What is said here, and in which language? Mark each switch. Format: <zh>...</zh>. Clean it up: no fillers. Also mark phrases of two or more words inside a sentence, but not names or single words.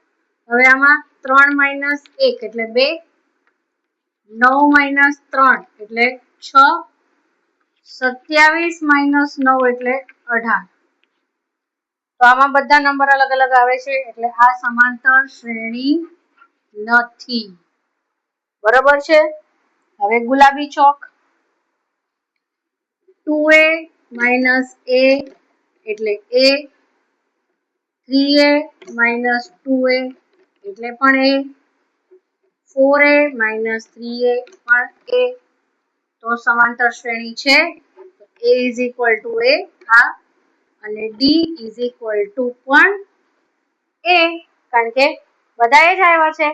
<gu>હવે આમાં 3 - 1 એટલે 2, 9 - 3 એટલે 6, 27 - 9 એટલે 18. તો આમાં બધા નંબર અલગ અલગ આવે છે, એટલે આ સમાંતર શ્રેણી નથી. બરોબર છે. હવે ગુલાબી ચોક. 2a - a એટલે a, 3a - 2a એટલે પણ a, 4a - 3a પણ a. તો સમાંતર શ્રેણી છે. a = a અને d પણ a, કારણ કે બધા જ આવ્યા છે.</gu>